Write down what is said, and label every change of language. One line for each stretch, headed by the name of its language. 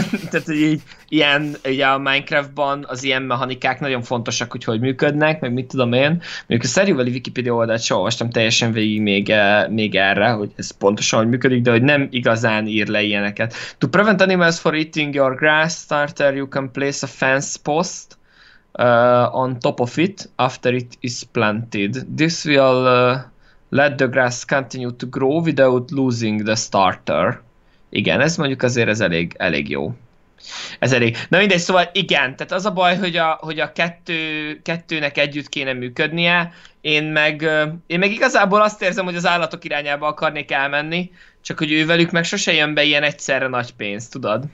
Hungarian: Tehát így a Minecraftban az ilyen mechanikák nagyon fontosak, hogy működnek, meg mit tudom én. Mondjuk a Stardew Valley Wikipedia oldalt sem olvastam teljesen végig még erre, hogy ez pontosan hogy működik, de hogy nem igazán ír le ilyeneket.
English: To prevent animals from eating your grass starter, you can place a fence post on top of it after it is planted. This will let the grass continue to grow without losing the starter.
Hungarian: Igen, ez mondjuk azért ez elég jó. Ez elég. Na mindegy, szóval igen, tehát az a baj, hogy a kettőnek együtt kéne működnie, én meg igazából azt érzem, hogy az állatok irányába akarnék elmenni, csak hogy ővelük meg sose jön be ilyen egyszerre nagy pénz, tudod?